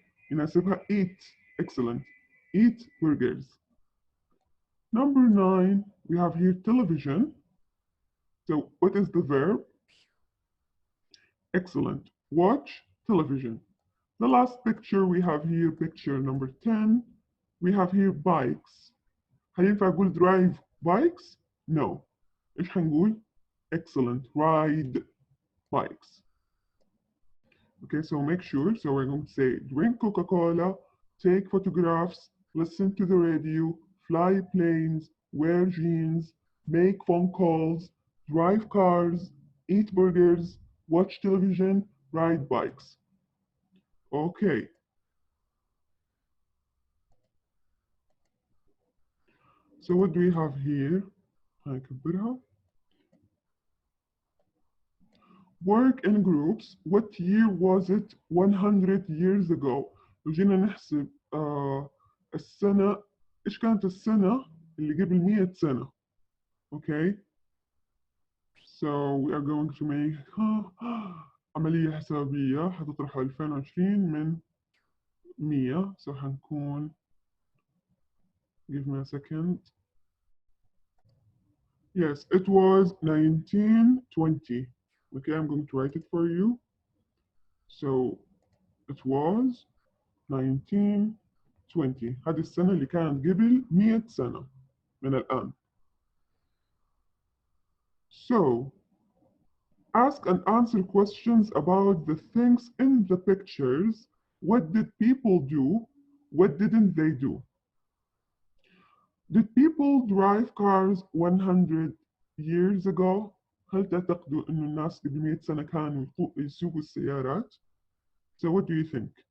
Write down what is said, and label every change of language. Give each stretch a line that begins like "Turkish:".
Arabic: يناسبها
English: eat. Excellent. Eat burgers. Number 9. We have here television. So what is the verb? Excellent. Watch television. The last picture we have here, picture number 10. We have here bikes.
Arabic: هل ينفع أقول
English: drive bikes? No.
Arabic: إيش هنقول?
English: Excellent. Ride bikes. Okay, so make sure. So we're going to say drink Coca-Cola, take photographs, listen to the radio, fly planes, wear jeans, make phone calls, drive cars, eat burgers, watch television, ride bikes. Okay. So what do we have here?
Arabic: هنكبرها.
English: Work in groups. What year was it 100 years ago?
Arabic: لو جينا نحسب السنة، إيش كانت السنة اللي قبل 100 سنة؟
English: Okay. So we are going to make
Arabic: عملية حسابية هتطرح 2020 من 100.
English: So
Arabic: هنكون
English: give me a second. Yes, it was 1920. Okay, I'm going to write it for you. So it was 1920.
Arabic: هذه السنة اللي كانت قبل 100 سنة من الآن.
English: So ask and answer questions about the things in the pictures. What did people do? What didn't they do? Did people drive cars 100 years ago?
Arabic: هل تعتقدوا إنه الناس قبل 100 سنة كانوا يسوقوا السيارات؟
English: So what do you think?